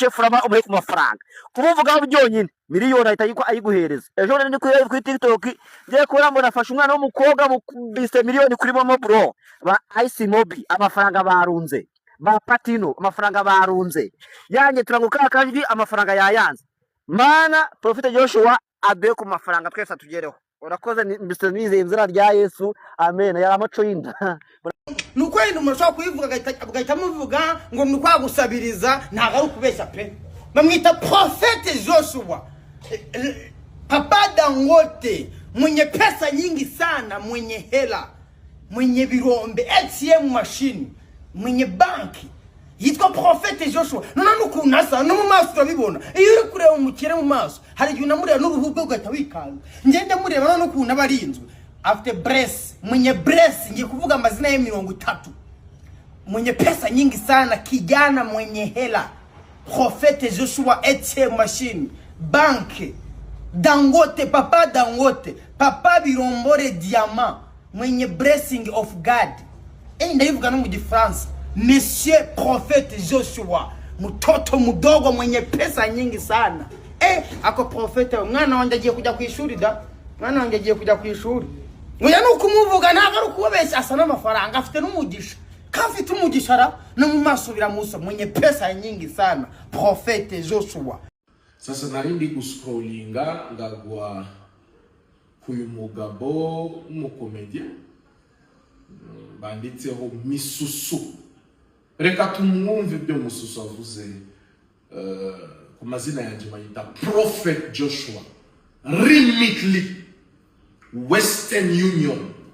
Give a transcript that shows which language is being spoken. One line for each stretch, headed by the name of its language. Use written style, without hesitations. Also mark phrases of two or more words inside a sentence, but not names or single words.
Kinyarwanda: chef raba umure ku mafaranga kumuvugaho byonyine miliyoni ahita ayiguhereza ejo rero ni kuri TikTok ngiye kubona mbona afashe umwana w'umukobwa bise miliyoni kuri Momo bro ba Ice Mobi amafaranga barunze ba Patino amafaranga barunze yanjye turanguka kajwi amafaranga yayanze mana Prophet Joshua abe ku mafaranga twese tugereho urakoze mbise nize inzira rya Yesu amen yari amaco y'inda nuko yindi umuntu kuyivuga agahita muvuga ngo ni kwagusabiriza ntago ari ukubeshya pe bamwita Prophet Joshua Papa Dangote
Swahili: mwenye pesa nyingi sana mwenye hela mwenye birombe ATM machine mwenye banki
Kinyarwanda: yitwa Prophet Joshua none nukunasa no mu maso turabibona iyo uri kureba umukire mu maso hari igihe unamureba n'uruhu rwe ugahita wikanga ngende mureba none ukuntu abarinzwe afite Bress mwenye Bress ngiye kuvuga amazina ye 30
Swahili: mwenye pesa nyingi sana kijana mwenye hela
Kinyarwanda: Prophet Joshua
English: ATM machine
Kinyarwanda: banki Dangote Papa Dangote Papa Birombore Diamant mwenye
English: blessing of God
Kinyarwanda: ndayivuga no mu Gifaransa Monsieur Prophet Joshua
Swahili: mtoto mdogo mwenye pesa nyingi sana
Kinyarwanda: ako prophet mwana wanjye agiye kujya ku ishuri da mwana wanjye agiye kujya ku ishuri ngoya nuko umuvuga ntago ari kubeshya asa n'amafaranga afite n'umugisha kafite umugisha ra no mu maso biramusa
Swahili: mwenye pesa nyingi sana
Kinyarwanda: Prophet Joshua. Sasa narindi kuscrollinga ngagwa kuyu mugabo umukomedie banditseho Misusu reka tumwumve ibyo Misusu avuze ku mazina yanjye bayita Prophet Joshua Remitly Western Union